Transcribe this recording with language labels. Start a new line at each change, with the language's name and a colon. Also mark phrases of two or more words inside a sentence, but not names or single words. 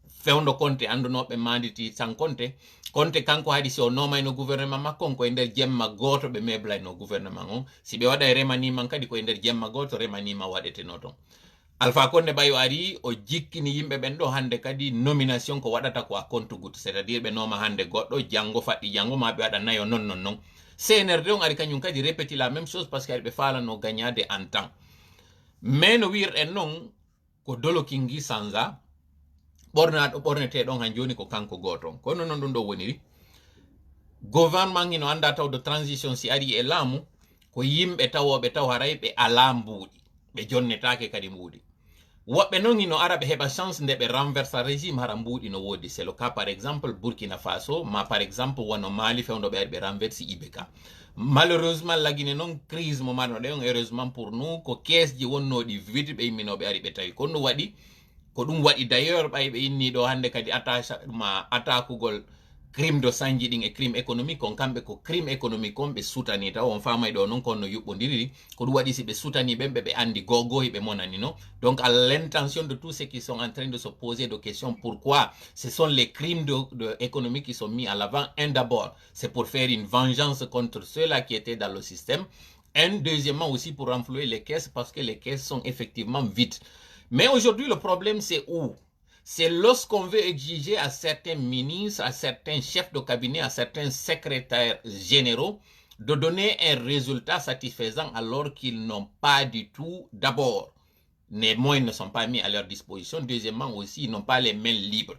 Fula: fewndo Conte andunoɓe manditi tan Conte kanko haadi si o nomayno gouvernement makko on koye nder jemma goto ɓe meblayno gouvernement on si ɓe waɗa remaniman kadi koye nder jemma goto remanima waɗeteno ton Alpha Condé ɓayo ari o jikkini yimɓe ɓen ɗo hande kadi nomination ko waɗata ko
French: a compte goutte c'est à dire
Fula: ɓe noma hande goɗɗo janggo faɗɗi janggo ma ɓe waɗa nayo non CNRD on ari kañum kadi répéti
French: la même chose par ce que
Fula: ari ɓe falano gagnade en
French: temps mais
Fula: no wirɗen noon ko Dolo Kingui Sanza ɓornaɗo ɓorneteɗon han joni ko kanko goto kono noon ɗum ɗo woniri gouvernement hino anda taw
French: de transition
Fula: si ari e laamu ko yimɓe tawoɓe taw haray ɓe ala mbuuɗi ɓe jonnetake kadi mbuuɗi woɓɓe noon hino ara ɓe heɓa chance nde ɓe renversa régime hara mbuuɗi no wodi
French: c'est le cas par exemple
Fula: Burkina Faso ma
French: par exemple
Fula: wono Mali fewndo ɓe ari ɓe renversi IBK malheureusement lagine noon crise mo marnoɗe on
French: heureusement pour nous
Fula: ko caisse ji wonnoɗi vide ɓe imminoɓe ari ɓe tawi ko ɗum waɗi ko ɗum waɗi d'ailleurs ɓay ɓe inni ɗo hande kadi atakugol
French: crime de
Fula: sanji ɗin e
French: crime économique
Fula: on kamɓe ko
French: crime économique
Fula: on ɓe sutani taw on famay ɗo noon kono no yuɓɓodiri ko ɗum waɗi si ɓe sutani ɓen ɓe andi gogoyi ɓe monani no
French: donc à l'intention de tous ceux qui sont en train de se poser des questions pourquoi ce sont les crimes économiques qui sont mis à l'avant un d'abord c'est pour faire une vengeance contre ceux-là qui étaient dans le système deuxièmement aussi pour renflouer les caisses parce que les caisses sont effectivement vides mais aujourd'hui le problème c'est où c'est lorsqu'on veut exiger à certains ministres, à certains chefs de cabinet, à certains secrétaires généraux de donner un résultat satisfaisant alors qu'ils n'ont pas du tout, d'abord, les moyens ne sont pas mis à leur disposition, deuxièmement aussi, ils n'ont pas les mains libres.